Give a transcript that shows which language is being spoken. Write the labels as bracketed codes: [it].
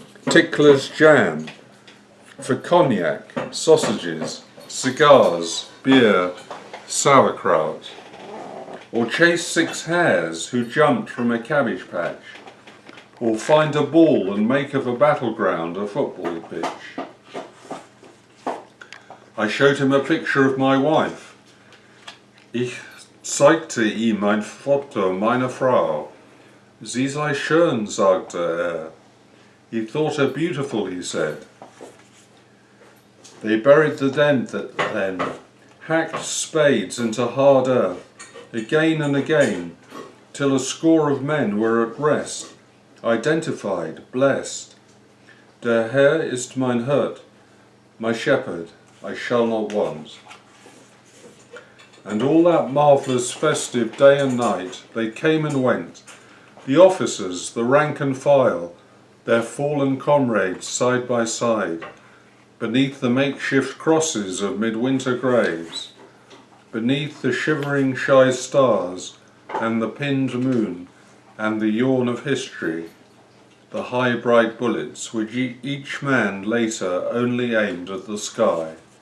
[en] Tickler's jam, for cognac, sausages, cigars, beer, sauerkraut, or chase 6 hares who jumped from a cabbage patch, or find a ball and make of a battleground a football pitch. I showed him a picture of my wife. [de] Ich zeigte ihm ein Foto meiner Frau. Sie sei schön, sagte [en] He thought her beautiful, he said. They buried the dead then, hacked spades into hard earth, again and again, till a score of men were at rest, identified, blessed. [de] Der Herr ist mein Hirt, [en] my shepherd, I shall not want. And all that marvellous festive day and night, they came and went, the officers, the rank and file, their fallen comrades side by side, beneath the makeshift crosses of midwinter graves, beneath the shivering shy stars and the pinned moon and the yawn of history, the high bright bullets which each man later only aimed at the sky.